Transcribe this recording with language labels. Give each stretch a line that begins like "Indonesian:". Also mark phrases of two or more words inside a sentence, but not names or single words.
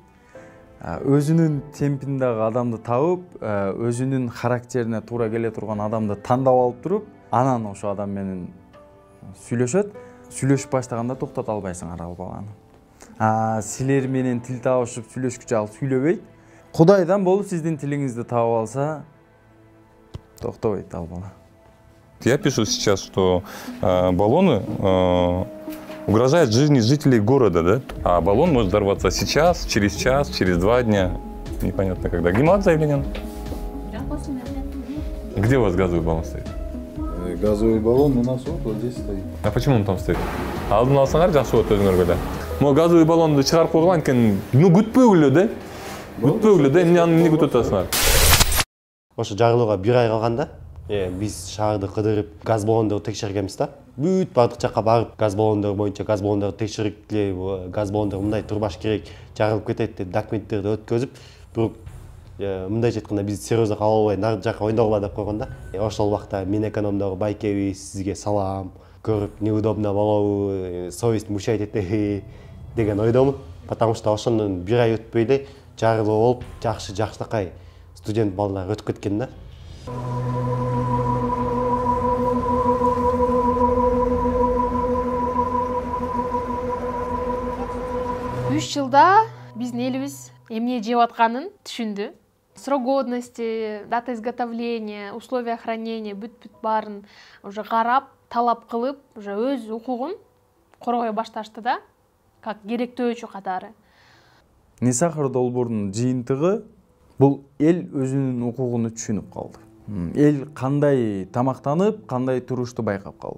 Kyrgyz: Өзүнүн темпиндеги адамды табып, өзүнүн характерине туура келе турган адамды тандап алып туруп, анан ошо адам менен сүйлөшөт. Сүйлөшүп баштаганда токтото албайсың ал баланы. Силер менен тил табышып сүйлөшкүчө ал сүйлөбөйт. Кудайдан болуп сиздин тилиңизди табып алса, токтобойт ал бала.
Russian: Я пишу сейчас, что баллоны угрожают жизни жителей города, да? А баллон может взорваться сейчас, через час, через 2 дня. Непонятно когда. Гемат заявление? Где у вас газовый баллон стоит? Газовый баллон у нас вот здесь стоит. А почему он там стоит?
Kyrgyz: Алдын алсаңар жакшы болот өзүңөргө да. Могу
Russian: газовый баллонду
Kyrgyz: чыгарып койгон экен. Күтпөгүлө да. Күтпөгүлө да. Эмне аны эмне күтүп атасыңар? Ошо жарылууга 1 ай калганда биз шаарды кыдырып газ баллондорду текшергенбиз да. Бүт бардык жакка барып газ баллондору боюнча газ баллондорду текширгиле, газ баллондор мындай турбаш керек, жарылып кетет деп документтерди өткөзүп, бирок мындайча айтканда биз серьезно кабыл албай нары жакка ойногула деп койгон да. Ошол убакта мен экономдогу байкебиз, сизге салам, көрүп неудобно болобу,
Russian: совесть мучать
Kyrgyz: этеби деген ойдомун.
Russian: Потому что
Kyrgyz: ошондон 1 ай өтпөй эле жарылуу болуп, жакшынакай студент балдар өтүп кеткен да. 3 жылда биздин элибиз эмне жеп атканын түшүндү.
Russian: Срок годности, дата изготовления, условия хранения
Kyrgyz: бүт баарын уже карап, талап кылып, уже өз укугун коргой башташты да, как керектөөчү катары. Нисахар долбоорунун жыйынтыгы бул эл өзүнүн укугун түшүнүп калды. Эл кандай тамактанып, кандай турушту байкап калды.